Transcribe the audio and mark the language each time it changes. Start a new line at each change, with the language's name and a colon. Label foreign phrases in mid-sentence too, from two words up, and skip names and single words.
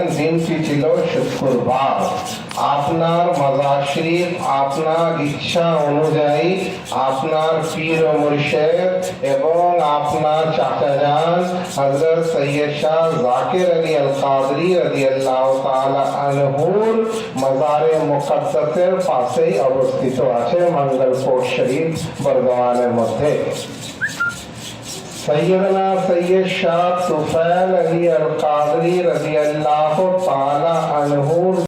Bangla: দিনটি ছিল শুক্রবার। আপনার মাজার শরীফ আপনার ইচ্ছা অনুযায়ী আপনার পীর ও মুর্শিদ এবং আপনার চাচাজান হযরত সৈয়দ শাহ জাকির আলী আল কাদরি
Arabic: رضي الله تعالى عنه
Bangla: মাজারে মুকদ্দাসের পাশেই অবস্থিত আছে मंगलकोट शरीफ बरगवाনের মধ্যে। सैयदना सैयद शाह तुफैल अली अल कादरी
Arabic: رضي الله تعالى عنه